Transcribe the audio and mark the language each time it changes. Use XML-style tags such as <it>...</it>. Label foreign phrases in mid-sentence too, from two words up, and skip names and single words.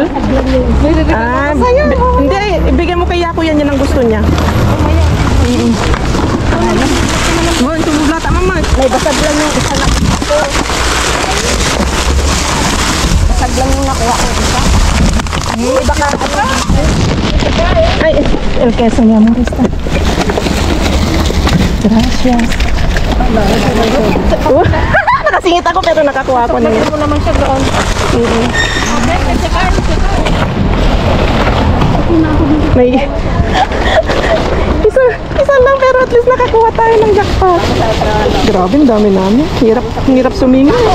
<tl>Ah, hindi, ibigay mo kay Yako yan ang gusto niya. Oh, ito mo blata, mama. may basag lang yung isa na ako. Basag lang yung nakuha ko isa. May baka Ay,</tl> <es>el queso, mi amor, está. Gracias.</es> <tl>Nakasingit ako pero nakakuha ko na yun. ko naman siya doon. May isa lang pero</tl> <en>at least</en> <tl>nakakuha tayo ng jackpot. Grabe, ang dami namin. Hirap sumingaw.</tl>